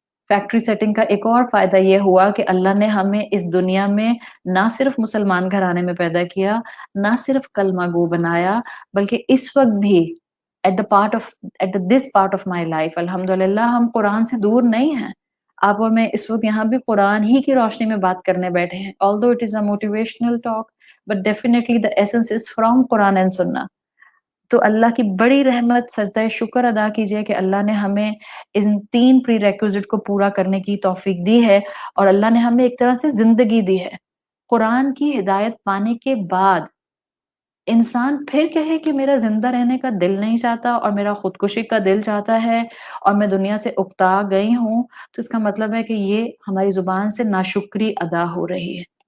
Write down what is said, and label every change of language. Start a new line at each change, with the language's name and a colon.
Urdu: Factory setting کا ایک اور فائدہ یہ ہوا کہ اللہ نے ہمیں اس دنیا میں نہ صرف مسلمان گھرانے میں پیدا کیا، نہ صرف کلمہ گو بنایا، بلکہ اس وقت بھی
English: at this part of my life
Urdu: الحمدللہ ہم قرآن سے دور نہیں ہیں. آپ اور میں اس وقت یہاں بھی قرآن ہی کی روشنی میں بات کرنے بیٹھے ہیں.
English: although it is a motivational talk but definitely the essence is from Quran and Sunnah.
Urdu: تو اللہ کی بڑی رحمت، سجدہ شکر ادا کیجئے کہ اللہ نے ہمیں ان 3 پری ریکوزٹ کو پورا کرنے کی توفیق دی ہے، اور اللہ نے ہمیں ایک طرح سے زندگی دی ہے. قرآن کی ہدایت پانے کے بعد انسان پھر کہے کہ میرا زندہ رہنے کا دل نہیں چاہتا اور میرا خودکشی کا دل چاہتا ہے اور میں دنیا سے اکتا گئی ہوں، تو اس کا مطلب ہے کہ یہ ہماری زبان سے ناشکری ادا ہو رہی ہے.